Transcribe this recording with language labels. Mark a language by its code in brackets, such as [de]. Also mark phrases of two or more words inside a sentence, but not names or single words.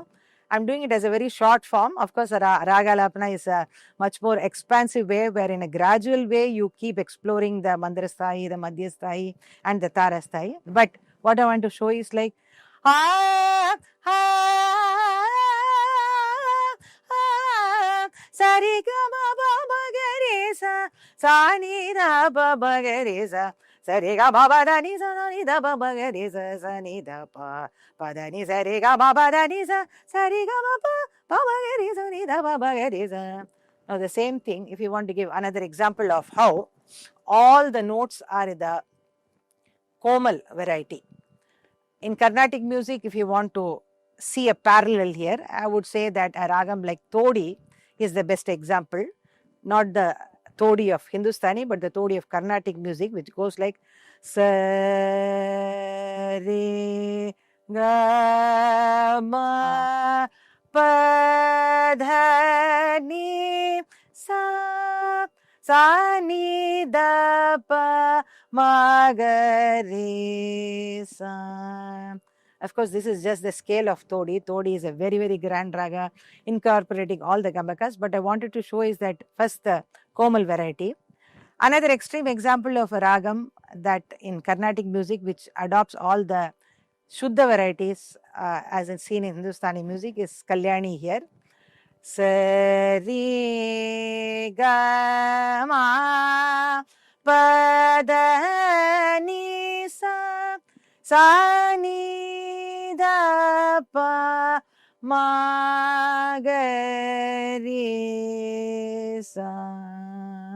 [en] I'm doing it as a very short form. Of course, Raga Alapana is a much more expansive way, where in a gradual way you keep exploring the Mandrasthai, the Madhyasthai and the Tarasthai. But what I want to show is like Sari ga ma ba ma ga re sa, sa ni da ba ba ga re sa, sari ga ma ba da ni sa ni da ba ba ga re sa ni da pa pa da ni sa re ga ma ba da ni sa, sari ga ma pa ba ba ga re sa ni da ba ba ga re sa. Now the same thing, if you want to give another example of how all the notes are in the Komal variety. In Carnatic music, if you want to see a parallel here. I would say that a ragam like Todi is the best example, not the Todi of Hindustani, but the Todi of Carnatic music, which goes like sa re ga ma pa dha ni sa sa ni da pa ma ga re sa. Of course, this is just the scale of Todi. Todi is a very, very grand raga incorporating all the gamakas. But I wanted to show is that first the Komal variety. Another extreme example of a ragam that in Carnatic music which adopts all the Shuddha varieties as is seen in Hindustani music is Kalyani here. Sa re ga ma pa da ni sa sa ni da pa ma ga re sa.